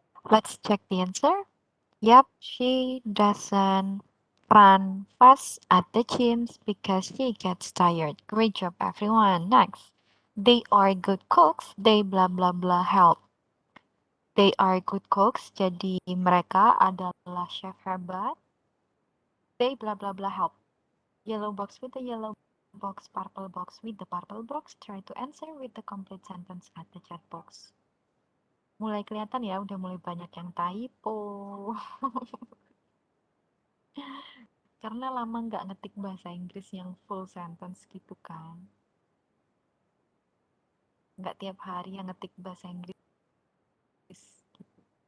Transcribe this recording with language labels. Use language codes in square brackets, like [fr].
[en] Let's check the answer. Yep, she doesn't run fast at the gym because she gets tired. Great job, everyone. Next. They are good cooks. They blah blah blah help. They are good cooks. [id] Jadi mereka adalah chef hebat. [en] They blah blah blah help. Yellow box with the yellow box, purple box with the purple box. Try to answer with the complete sentence at the chat box. [id] Mulai kelihatan ya, udah mulai banyak yang typo. Karena lama nggak ngetik bahasa Inggris yang full sentence gitu kan. Nggak tiap hari yang ngetik bahasa Inggris. Gitu.